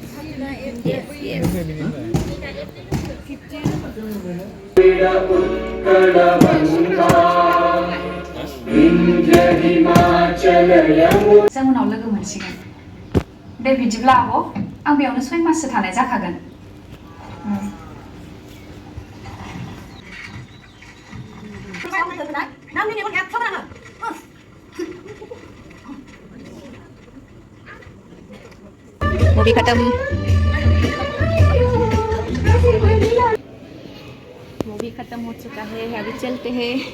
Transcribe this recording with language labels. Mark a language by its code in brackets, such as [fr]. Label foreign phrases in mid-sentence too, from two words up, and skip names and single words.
[en] Yes, yes. [brx] जों उनाव लोगो मोनसिगोन। दे बिदिब्ला आब', आं बेयावनो 6 माससो थानाय जाखागोन। [hi] मूवी खत्म हो चुका है, अभी चलते हैं।